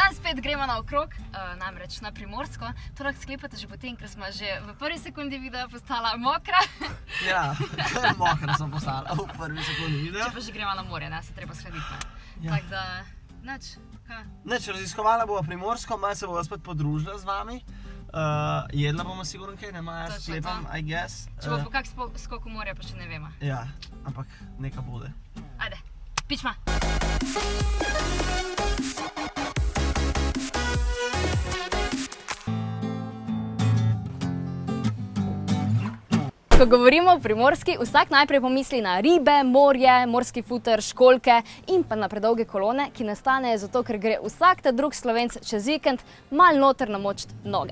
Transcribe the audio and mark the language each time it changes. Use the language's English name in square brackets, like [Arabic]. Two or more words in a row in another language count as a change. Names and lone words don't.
[Slovenian] spet gremo naokrog, namreč na Primorsko. To lahko sklepate že potem, ker smo že v prvi sekundi videa postala mokra. Ja, mokra sem postala v prvi sekundi videa. Če pa že gremo na morje, ne, se treba shladiti. Ja. Tako da, nič, kaj? Nič, raziskovala bova Primorsko, malo se bova spet podružila z vami. Jedla bomo sigurno kaj, ne Maja, Točno sklepam, to. [English] I guess. [Slovenian] Če bo po kak skok v morje, pa še ne vemo. Ja, ampak [Croatian] neka bude. [Slovenian] Ajde, pičma! Ko govorimo o Primorski, vsak najprej pomisli na ribe, morje, morski futer, školjke in pa na predolge kolone, ki nastanejo zato, ker gre vsak ta drug Slovenc čez vikend malo noter namočit noge.